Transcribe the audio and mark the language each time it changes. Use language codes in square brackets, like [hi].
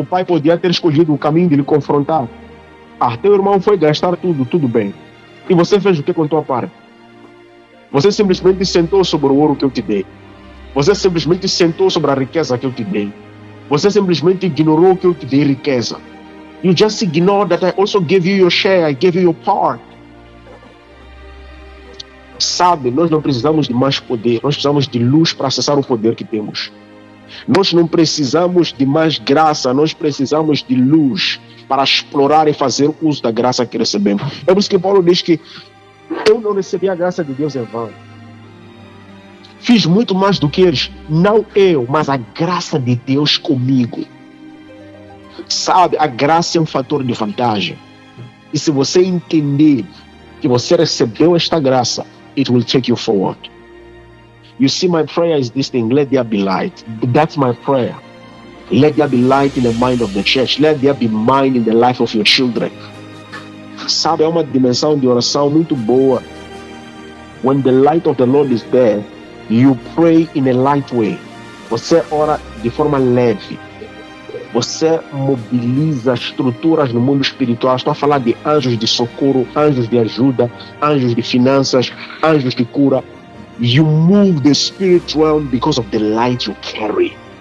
[pt] O pai podia ter escolhido o caminho de lhe confrontar. Teu irmão foi gastar tudo bem. E você fez o que com tua parte? Você simplesmente sentou sobre o ouro que eu te dei. Você simplesmente sentou sobre a riqueza que eu te dei. Você simplesmente ignorou que eu te dei riqueza. [en] You just ignored that I also gave you your share, I gave you your part. [pt] Sabe, nós não precisamos de mais poder, nós precisamos de luz para acessar o poder que temos. Nós não precisamos de mais graça, nós precisamos de luz para explorar e fazer uso da graça que recebemos. É por isso que Paulo diz que eu não recebi a graça de Deus em vão. Fiz muito mais do que eles, não eu, mas a graça de Deus comigo. Sabe, a graça é um fator de vantagem. E se você entender que você recebeu esta graça, [en] it will take you forward. You see, my prayer is this thing: let there be light. That's my prayer. Let there be light in the mind of the church. Let there be mind in the life of your children. [pt] Sabe, é uma dimensão de oração muito boa. [en] When the light of the Lord is there, you pray in a light way. [pt] Você ora de forma leve. Você mobiliza estruturas no mundo espiritual. Estou a falar de anjos de socorro, anjos de ajuda, anjos de finanças, anjos de cura. [en] You move the spirit realm because of the light you carry.